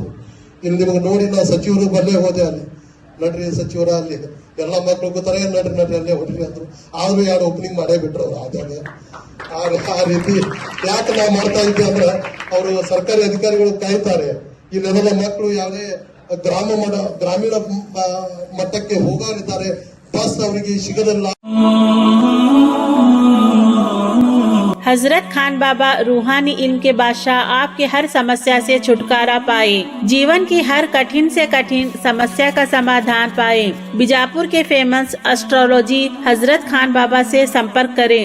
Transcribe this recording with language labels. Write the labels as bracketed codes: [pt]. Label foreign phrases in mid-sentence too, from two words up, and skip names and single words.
[kn] ಇಲ್ಲಿ ನಿಮಗೆ ನೋಡಿ ನಾ ಸಚಿವರು ಬಲ್ಲೇ ಹೋದೆ, ಅಲ್ಲಿ ನಡ್ರಿ ಸಚಿವರ ಅಲ್ಲಿ ಎಲ್ಲ ಮಕ್ಕಳು ಕೂತಾರೆ, ನಡ್ರಿ ಅಲ್ಲೇ ಹೊಡ್ರಿ ಅಂದ್ರು। ಆದ್ರೂ 2 ಓಪನಿಂಗ್ ಮಾಡೇ ಬಿಟ್ರು ಅವ್ರು ಆದ್ರೆ ಆ ರೀತಿ ಯಾಕೆ ನಾವು ಮಾಡ್ತಾ ಇದ್ವಿ ಅಂದ್ರೆ ಅವರು ಸರ್ಕಾರಿ ಅಧಿಕಾರಿಗಳು ಕಾಯ್ತಾರೆ। ಈ ನೆಲದ ಮಕ್ಕಳು ಯಾವುದೇ ಗ್ರಾಮೀಣ ಮಟ್ಟಕ್ಕೆ ಹೋಗಲಿದ್ದಾರೆ, ಬಸ್ ಅವರಿಗೆ ಸಿಗಲಿಲ್ಲ। [hi] हजरत खान बाबा रूहानी इल्म के बादशाह आपके हर समस्या से छुटकारा पाए, जीवन की हर कठिन से कठिन समस्या का समाधान पाए। बीजापुर के [en] famous astrology [hi] हजरत खान बाबा से संपर्क करें।